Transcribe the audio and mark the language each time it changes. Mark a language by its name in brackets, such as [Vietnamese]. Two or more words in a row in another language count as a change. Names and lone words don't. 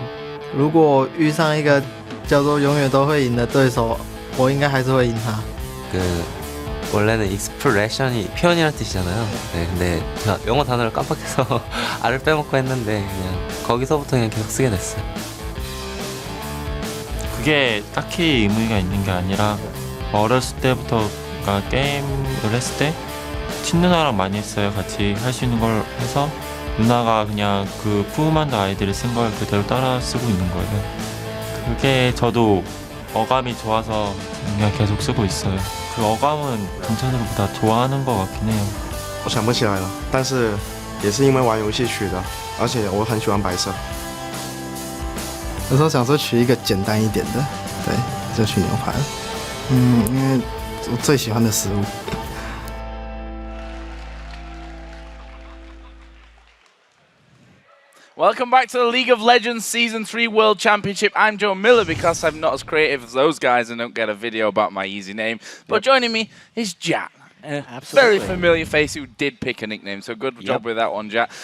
[Chinese] 如果遇上一个叫做永远都会赢的对手，我应该还是会赢他。 [Korean] 원래는 expression이 표현이라는 뜻이잖아요. 네, 근데 제가 영어 단어를 깜빡해서 R을 빼먹고 했는데 그냥 거기서부터 그냥 계속 쓰게 됐어요. 그게 딱히 의미가 있는 게 아니라 어렸을 때부터 그러니까 게임을 했을 때 친누나랑 많이 했어요. 같이 할 수 있는 걸 해서 누나가 그냥 그 푸우만드 아이디를 쓴 걸 그대로 따라 쓰고 있는 거예요. 그게 저도 어감이 좋아서 그냥 계속 쓰고 있어요. 그 어감은 동찬으로보다 좋아하는 것 같긴 해요. [Chinese] 我想不起来了，但是也是因为玩游戏取的，而且我很喜欢白色。有时候想说取一个简单一点的，对，就取牛排。因为我最喜欢的食物。 [English] Welcome back to the League of Legends Season 3 World Championship. I'm Joe Miller because I'm not as creative as those guys and don't get a video about my easy name. But joining me is Jat. A very familiar face who did pick a nickname, so good job with that one, Jat.